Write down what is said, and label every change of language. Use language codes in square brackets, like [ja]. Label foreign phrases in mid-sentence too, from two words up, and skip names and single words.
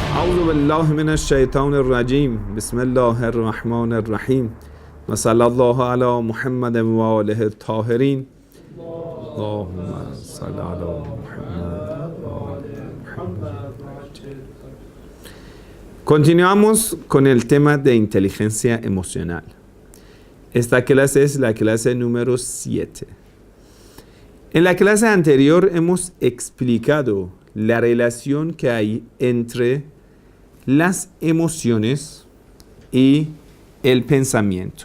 [ar] اعوذ بالله من الشیطان الرجیم بسم الله الرحمن الرحیم و صلی الله علی محمد و آله الطاهرین اللهم صل علی محمد و آل محمد. [es] Continuamos con el tema de inteligencia emocional. Esta clase es la clase número 7. En la clase anterior hemos explicado la relación que hay entre las emociones y el pensamiento.